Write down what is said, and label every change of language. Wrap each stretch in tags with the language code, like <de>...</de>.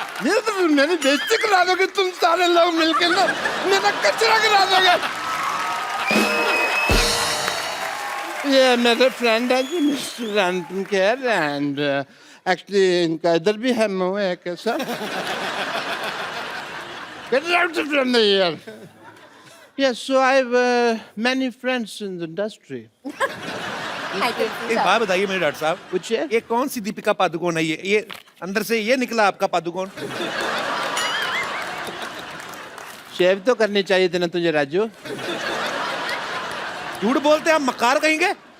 <hi>ये तो मेरी बेइज्जती करा दोगे तुम सारे लोग मिलकर ना, मेरा कचरा करा दोगे। ये मेरे फ्रेंड है जी mister Anupam Kher, and actually इनका इधर भी है मुंह है कैसा।</hi> <en>Get out from the here. Yes, so I have many friends in the industry.</en> <hi>एक बात बताइए मेरे डॉक्टर साहब, पूछिए। ये कौन सी दीपिका पादुकोण है? ये अंदर से ये निकला आपका पादुकोण? शेव तो करनी चाहिए थी ना तुझे राजू। झूठ बोलते हैं आप, मक्कार कहेंगे?</hi>